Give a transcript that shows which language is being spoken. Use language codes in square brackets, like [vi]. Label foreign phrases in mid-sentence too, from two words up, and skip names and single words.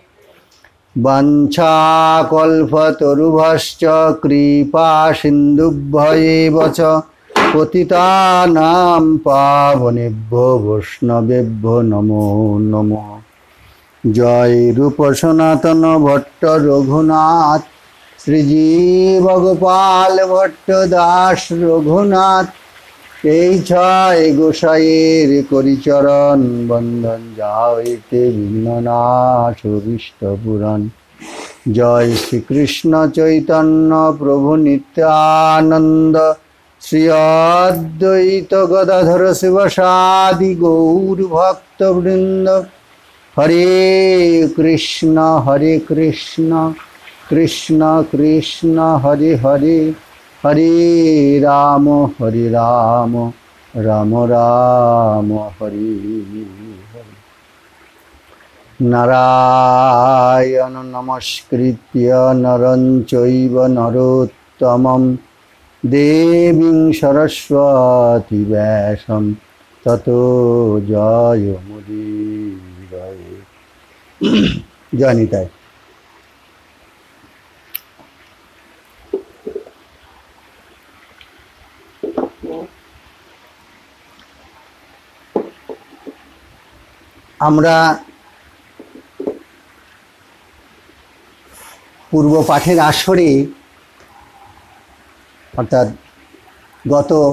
[sa] वाञ्छाकल्पतरुभ्यश्च कृपा सिन्धुभ्यैव च पतितानां पावनेभ्यो वैष्णवेभ्यो नमो नमः। [bn] জয় রূপ সনাতন ভট্ট রঘুনাথ শ্রীজীব গোপাল ভট্ট দাস রঘুনাথ এই ছয় গোসাইয়ের করিচরণ বন্দন যাইতে বিঘ্ননাশ অভীষ্ট পুরাণ। জয় শ্রীকৃষ্ণ চৈতন্য প্রভু নিত্যানন্দ শ্রী অদ্বৈত গদাধর শিবসাদি গৌর ভক্তবৃন্দ। [sa] হরে কৃষ্ণ কৃষ্ণ কৃষ্ণ হরে হরে हरे राम राम राम हरे हरे। नारायण नमस्कृत्य नरं चैव नरोत्तमं देवीं सरस्वती व्यासं ततो जयमुदीरये। जय निताय। [bn] আমরা পূর্ব পাঠের আসরে অর্থাৎ গত